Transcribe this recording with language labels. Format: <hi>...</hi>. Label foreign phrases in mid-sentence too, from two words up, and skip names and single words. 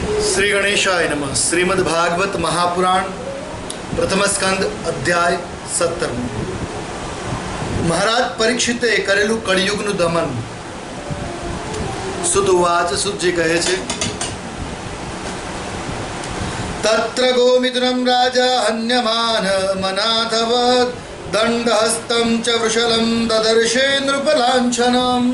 <sa>श्री गणेशाय नमः। श्रीमद् भागवत महापुराण प्रथम स्कंद अध्याय 17।</sa> <gu>મહારાજ પરીક્ષિતે કરેલું कलियुगનું દમન।</gu> <sa>સુતવાચ</sa> <gu>સુજી કહે છે,</gu> <sa>તત્ર ગોમિત્રમ રાજા હન્યમાન મનાથવદ દંડહસ્તમ ચ વૃષલમ દદર્શે નૃપલાંછનમ।</sa>